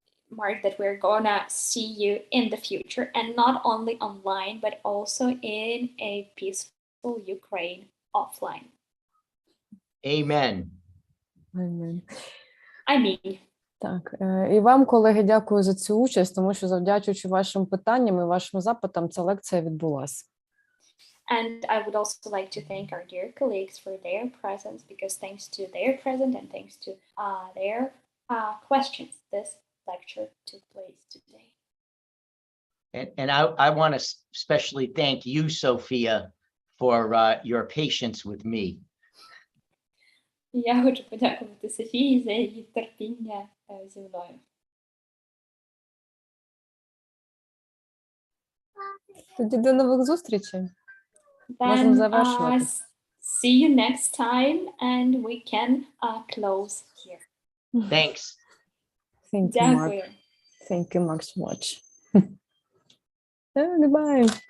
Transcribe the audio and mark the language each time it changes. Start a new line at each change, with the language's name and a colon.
English: Mark, that we're gonna see you in the future, and not only online, but also in a peaceful Ukraine offline. Amen.
Ukrainian: Амінь.
English: I mean,
Ukrainian: Так, і вам, колеги, дякую за цю участь, тому що завдячуючи вашим питанням і вашим запитам, ця лекція відбулася.
English: and I would also like to thank our dear colleagues for their presence, because thanks to their presence and thanks to their questions, this lecture took place today. And I want to especially thank you, Sophia, for your patience with me.
Ukrainian: Я хочу подякувати Софії за її терпіння зі мною. Тоді до нових зустрічей. Можемо
English: Then
Ukrainian: завершувати.
English: see you next time, and we can close here. Thanks. Thank you, Mark.
Ukrainian: Дякую.
English: Thank you, Mark, so much. Goodbye.